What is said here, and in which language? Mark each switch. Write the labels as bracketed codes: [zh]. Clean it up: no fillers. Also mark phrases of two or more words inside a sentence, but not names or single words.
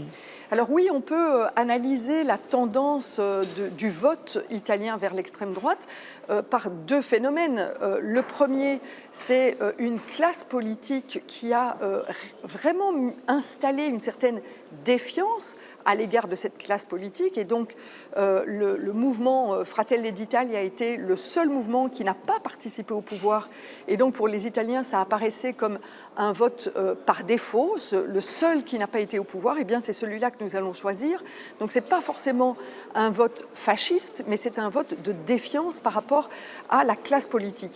[fr] Alors oui, on peut analyser la tendance du vote italien vers l'extrême droite par deux phénomènes. Le premier, c'est une classe politique qui a vraiment installé une certaine défiance à l'égard de cette classe politique. Et donc, le mouvement Fratelli d'Italia a été le seul mouvement qui n'a pas participé au pouvoir. Et donc, pour les Italiens, ça apparaissait comme un vote par défaut. Le seul qui n'a pas été au pouvoir, eh bien, c'est celui-là que nous allons choisir. Donc, ce n'est pas forcément un vote fasciste, mais c'est un vote de défiance par rapport à la classe politique.